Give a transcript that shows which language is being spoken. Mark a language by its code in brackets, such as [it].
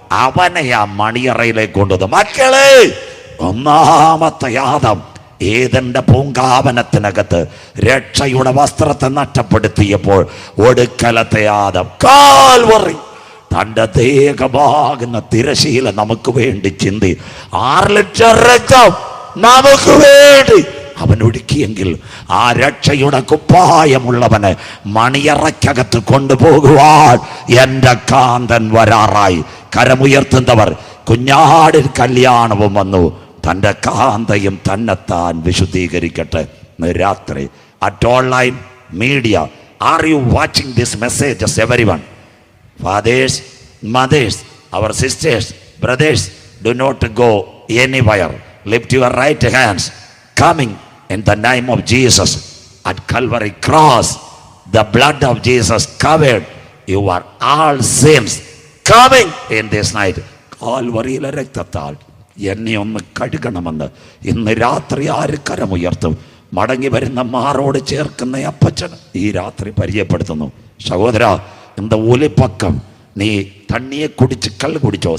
[ml] അവനെ ആ മണിയറയിലേക്ക് കൊണ്ടുവന്നു. മക്കളെ, ഒന്നാമത്തെ യാതം ഏദന്റെ പൂങ്കാവനത്തിനകത്ത് രക്ഷയുടെ വസ്ത്രത്തെ നഷ്ടപ്പെടുത്തിയപ്പോൾ ഒടുക്കലത്തെ യാതം കാൽവറി തൻ്റെ ദേഹമാകുന്ന തിരശീല നമുക്ക് വേണ്ടി ചിന്തി 6 ലിറ്റർ രക്തം നമുക്ക് വേണ്ടി അവൻ ഒടുക്കിയെങ്കിൽ ആ രക്ഷയുടെ കുപ്പായമുള്ളവനെ മണിയറയ്ക്കകത്ത് കൊണ്ടുപോകുവാൻ എൻ്റെ കാന്തൻ വരാറായി. കരമുയർത്തുന്നവർ, കുഞ്ഞാടിൻ കല്യാണവും വന്നു. തൻ്റെ കാന്തയും തന്നെത്താൻ വിശുദ്ധീകരിക്കട്ടെ. രാത്രി at online media, [en] Are you watching this messages everyone? Fathers, mothers, our sisters, brothers, do not go anywhere. Lift your right hands. Coming in the name of Jesus at Calvary cross, the blood of Jesus covered your all sins. Coming in this night. [ml] കാൽവറിയിലെ രക്തത്താൽ എന്നെ ഒന്ന് കഴുകണമെന്ന് ഇന്ന് രാത്രി ആര് കരമുയർത്തും? മടങ്ങി വരുന്ന മാറോട് ചേർക്കുന്ന അപ്പച്ചന് ഈ രാത്രി പരിചയപ്പെടുത്തുന്നു. സഹോദര, [ta] இந்த [ml] ഒലിപ്പക്കം നീ തണ്ണിയെ കുടിച്ച് കള്ള് കുടിച്ചോ?